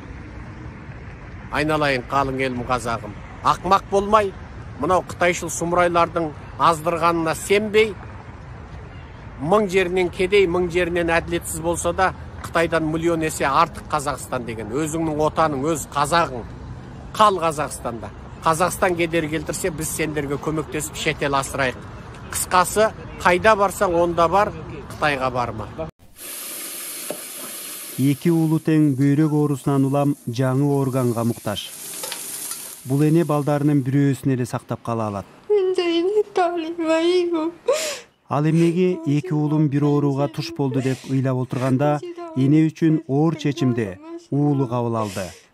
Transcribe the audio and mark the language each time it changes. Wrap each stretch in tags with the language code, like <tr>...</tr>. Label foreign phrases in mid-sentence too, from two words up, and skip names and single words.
<kk>Айналайын қалың елім қазағым. Ақмақ болмай, мынау қытайшыл сұмырайлардың аздырғанына сенбей, 1000 жерінен кедей, 1000 жерінен әділетсіз болса да, Қытайдан миллион есе артық Қазақстан деген. Өзіңнің отаның, өз қазағың. Қал Қазақстанда. Қазақстан кедер келтірсе, біз сендерге көмектесіп шетел асырайық. Қысқасы, қайда барсаң онда бар, Қытайға барма.</kk> <ky>2 улу тең бүйрек оорусунан улам жаңы органга муктаж. Бул эне балдарынын бирөөсүн эле сактап кала алат. Ал эмнеге 2 уулум бир ооруга туш болду деп ыйлап отурганда, эне үчүн оор чечимди уулу кабыл алды.</ky>